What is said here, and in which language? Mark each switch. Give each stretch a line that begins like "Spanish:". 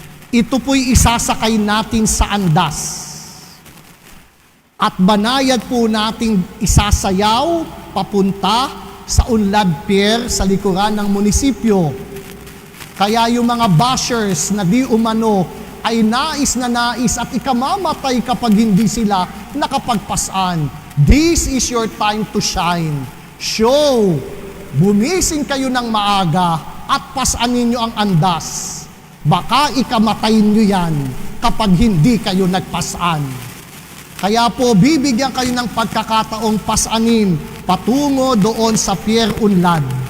Filipino: Ito po'y isasakay natin sa andas. At banayad po nating isasayaw papunta sa Unlad Pier sa likuran ng munisipyo. Kaya yung mga bashers na di umano ay nais at ikamamatay kapag hindi sila nakapagpasan.
English: This is your time to shine. Show!
Filipino: Bumising kayo ng maaga at pasanin nyo ang andas. Baka ikamatayin nyo yan kapag hindi kayo nagpasan. Kaya po, bibigyan kayo ng pagkakataong pasanin patungo doon sa Pier Unlad.